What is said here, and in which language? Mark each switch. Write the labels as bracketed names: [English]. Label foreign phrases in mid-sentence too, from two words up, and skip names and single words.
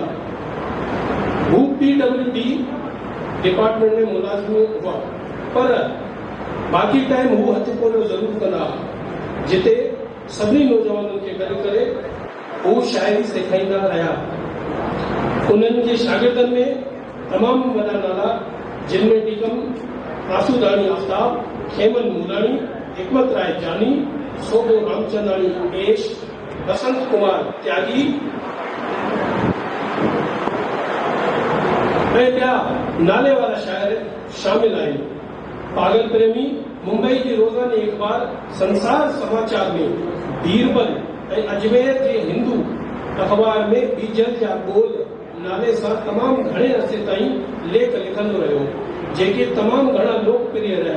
[Sindhi] हू PWD डिपार्टमेंट में मुलाज़िम हुआ, पर बाक़ी टाइम हू हथ पोलियो ज़रूरु कंदा हुआ, जिते सभिनी नौजवाननि खे गॾु करे हू शाइरी सेखारींदा रहिया। उन्हनि जे शागिर्दनि में तमामु वॾा नाला, जिन में टीकम आसूदानी आफ्ताब, खेमन मूलाणी, हिकमत राय जानी, सोबो रामचंदानी एश, बसंत कुमार त्यागी ऐं ॿिया नाले वारा शाइर शामिल आहिनि। पागल प्रेमी मुंबई जी रोज़ानी अख़बार संसार समाचार में बीरबल ऐं अजमेर जे हिंदू अख़बार में बीजल जा बोल नाले सां तमामु घणे अरसे ताईं लेख लिखंदो रहियो, जेके तमामु घणा लोकप्रिय रहिया।